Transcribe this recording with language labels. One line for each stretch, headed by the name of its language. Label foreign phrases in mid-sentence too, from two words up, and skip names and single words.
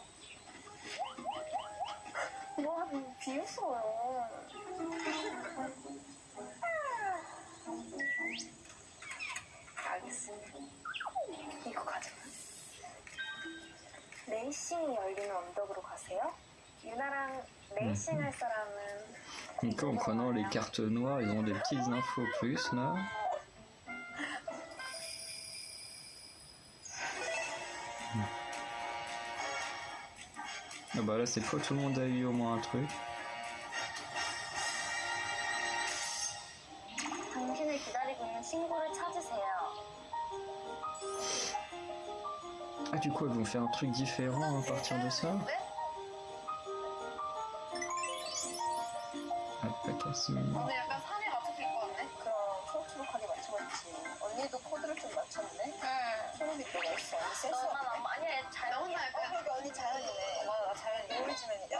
Korean: 뭐 비웃어요. 알겠습니다. 이거 가져가. 레이싱이 열리는 언덕으로 가세요. 유나랑 레이싱 할 사람은
French: Donc en prenant les cartes noires, ils ont des petites infos plus là. Ah bah là cette fois tout le monde a eu au moins un truc.
Korean: 당신을 기다리고 있는 친구를 찾으세요.
French: Ah du coup ils vont faire un truc différent à partir de ça.
Korean: 알파카스입니다. 오늘 약간 산에 맞춰서 입고 왔네. 그럼 초록초록하게 맞춰봤지. 언니도 코드를 좀 맞췄네. 응. 초록이 또 멋있어. 언니 쎄 아니야, 자연이 할 거야. 그러니까 언니 자연이네. 맞아, 나 자연이. 오리지널이야.